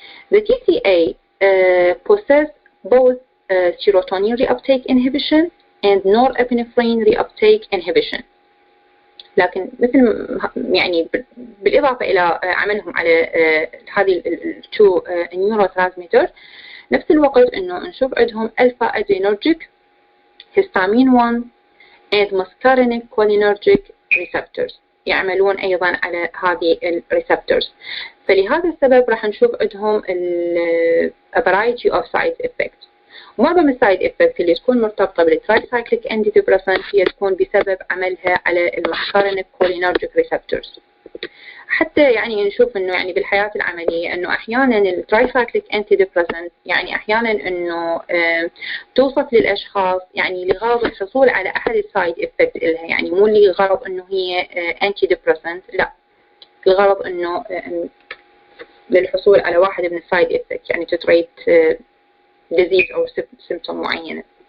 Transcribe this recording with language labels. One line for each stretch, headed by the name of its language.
English: The TCA possess both serotonin reuptake inhibition and norepinephrine reuptake inhibition.
Arabic: لكن مثل يعني بالإضافة إلى عملهم على هذه التو neurotransmitter، نفس الوقت إنه نشوف عندهم
English: alpha adrenergic histamine 1 and muscarinic cholinergic receptors
Arabic: يعملون أيضا على هذه الريسبتورز. فلهذا السبب راح نشوف عندهم
English: a variety of side effects.
Arabic: ومعظم السايد افكت اللي تكون مرتبطه بالترايسايكليك انتي ديبريسنت هي تكون بسبب عملها على المسكارينيك كولينرجيك ريسبتورز. حتى يعني نشوف انه يعني بالحياه العمليه انه احيانا الترايسايكليك انتي ديبريسنت يعني احيانا انه توصف للاشخاص يعني لغرض الحصول على احد السايد افكت لها، يعني مو لغرض انه هي انتي ديبريسنت، لا، الغرض انه للحصول على واحد من السايد افكت، يعني تتريت disease أو symptom معينة.